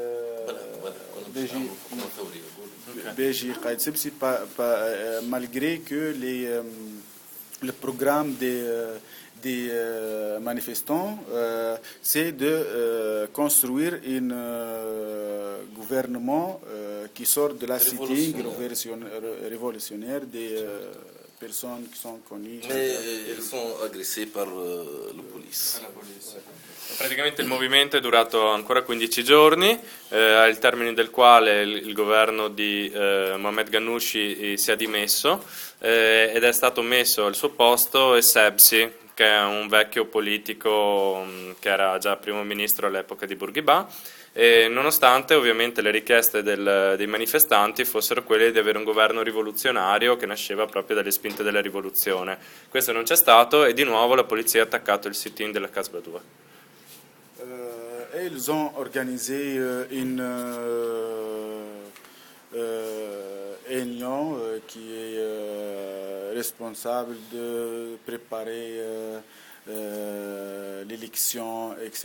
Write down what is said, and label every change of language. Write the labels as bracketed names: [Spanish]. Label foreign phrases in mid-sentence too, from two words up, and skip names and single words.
[French] Qaïd Sebsi, malgré que le programme des manifestants, c'est de construire un gouvernement qui sort de la cité révolutionnaire des personnes qui sont connues. Mais ils sont agressés par la police. [Italian] Praticamente il movimento è durato ancora 15 giorni, al termine del quale il governo di Mohamed Ghannouchi si è dimesso ed è stato messo al suo posto Essebsi, che è un vecchio politico che era già primo ministro all'epoca di Bourguiba, e nonostante ovviamente le richieste dei manifestanti fossero quelle di avere un governo rivoluzionario che nasceva proprio dalle spinte della rivoluzione. Questo non c'è stato e di nuovo la polizia ha attaccato il sit-in della Casbah 2. [French] Et ils ont organisé une réunion qui est responsable de préparer l'élection, etc.